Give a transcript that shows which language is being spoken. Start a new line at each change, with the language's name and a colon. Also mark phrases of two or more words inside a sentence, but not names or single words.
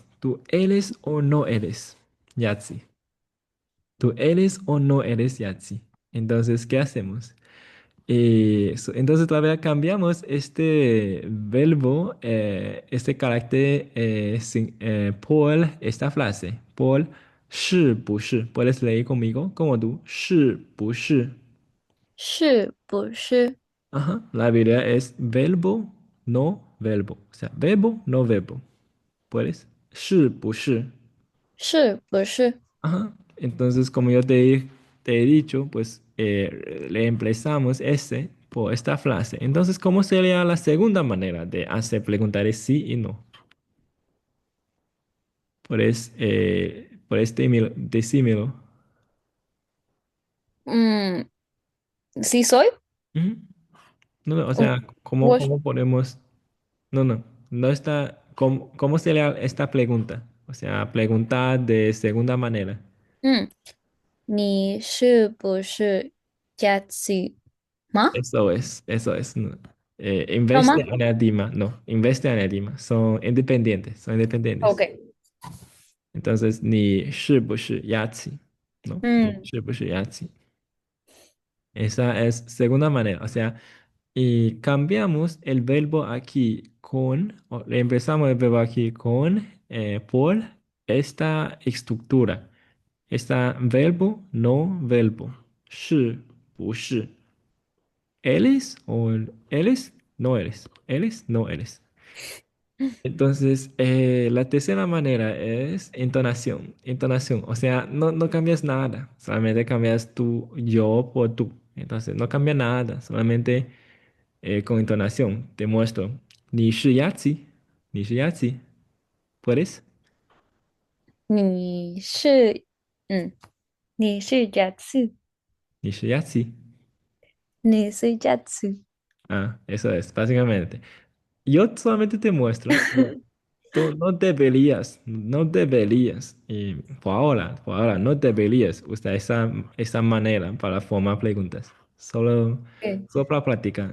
Spanish: ¿Tú eres o no eres Yahtzee? ¿Tú eres o no eres Yahtzee? Entonces, ¿qué hacemos? Entonces todavía cambiamos este verbo, este carácter por esta frase, por
Chinese: 是不是.
Spanish: ¿Puedes leer conmigo? ¿Cómo tú?
Chinese: 是不是? 是不是？
Spanish: Ajá. La habilidad es verbo, no verbo. O sea, verbo, no verbo. ¿Puedes?
Chinese: 是不是? 是不是？
Spanish: Ajá. Entonces, como te he dicho, pues le emplazamos ese por esta frase. Entonces, ¿cómo sería la segunda manera de hacer preguntar es sí y no? Por este decímelo. Mm, ¿sí soy? Ujú. No, no, o O- sea, ¿cómo, wash- cómo podemos? No, no, no está. ¿Cómo sería esta pregunta? O sea, preguntar de segunda manera.
Chinese: 嗯，你是不是 Jazzy 吗？
Spanish: Eso es. No. En
Chinese: 有
Spanish: vez
Chinese: 吗
Spanish: de añadir no, en vez de añadir son independientes, son independientes. ？OK， Entonces, ni
Chinese: 是不是
Spanish: Yahtzee, ¿no? Ni 嗯，
Chinese: 是不是 Yahtzee.
Spanish: Esa es segunda manera, o sea, y cambiamos el verbo aquí o reemplazamos el verbo aquí con por esta estructura. Está verbo, no verbo.
Chinese: 是不是
Spanish: ¿Eres o eres? No eres. ¿Eres? No eres. Entonces, la tercera manera es entonación. Entonación, o sea, no cambias nada, solamente cambias tu yo por tú. Entonces, no cambia nada, solamente con entonación te muestro.
Chinese: 你是鸭子，你是鸭子，¿puedes? 你是嗯，你是 Jazzy，你是鸭子。你是 Jazzy。
Spanish: Ah, eso es, básicamente. Yo solamente te muestro, pero tú no deberías, y por ahora, no deberías usar esa manera para formar preguntas. Solo para practicar.